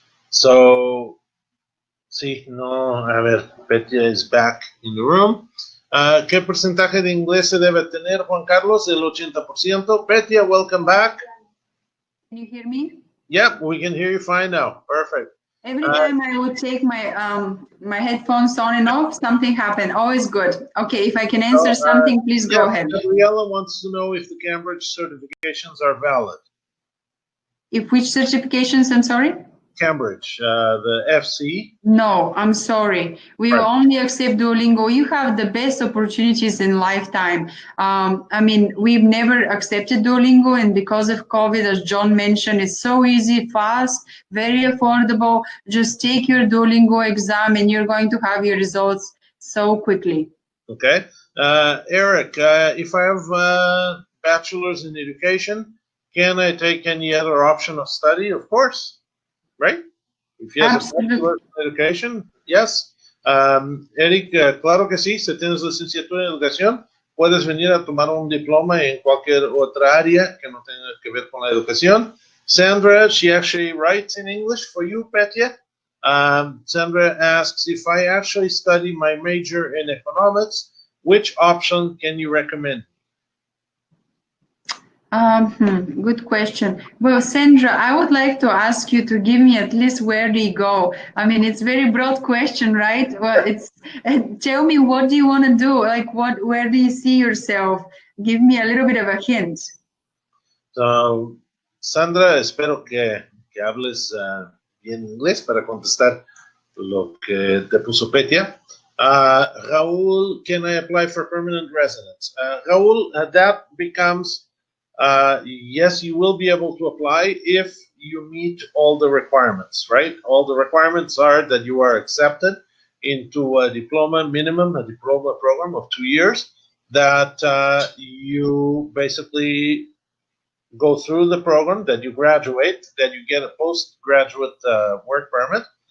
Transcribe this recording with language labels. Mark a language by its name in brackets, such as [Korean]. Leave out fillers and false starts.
[English] So, [Spanish] sí, no, a ver, [English] Petya is back in the room. [Spanish] ¿Qué porcentaje de inglés se debe tener, Juan Carlos? El 80%. [English] Petya, welcome back. Can you hear me? Yeah, we can hear you fine now. Perfect. Every time I would take my my headphones on and off, something happened. Always good. Okay, if I can answer something, please go ahead. Gabriela wants to know if the Cambridge certifications are valid. If which certifications, I'm sorry? Cambridge, the FC. No, I'm sorry. We only accept Duolingo. You have the best opportunities in lifetime. I mean, we've never accepted Duolingo, and because of COVID, as John mentioned, it's so easy, fast, very affordable. Just take your Duolingo exam and you're going to have your results so quickly. Okay. Eric, if I have a bachelor's in education, can I take any other option of study? Of course. Right? If you have a bachelor's in education, yes. [Spanish] Eric, claro que sí, si tienes licenciatura en educación, puedes venir a tomar un diploma en cualquier otra área que no tenga que ver con la educación. [English] Sandra, she actually writes in English for you, Petya. Sandra asks, if I actually study my major in economics, which option can you recommend? Good question. Well, Sandra, I would like to ask you to give me at least where do you go? I mean, it's a very broad question, right? Well, tell me, what do you want to do? Like, where do you see yourself? Give me a little bit of a hint. [Spanish] So, Sandra, espero que hables bien inglés para contestar lo que te puso Petia. [English] Raúl, can I apply for permanent residence? Raúl, that becomes, yes, you will be able to apply if you meet all the requirements, right? All the requirements are that you are accepted into a diploma minimum, a diploma program of 2 years, that you basically go through the program, that you graduate, that you get a postgraduate work permit.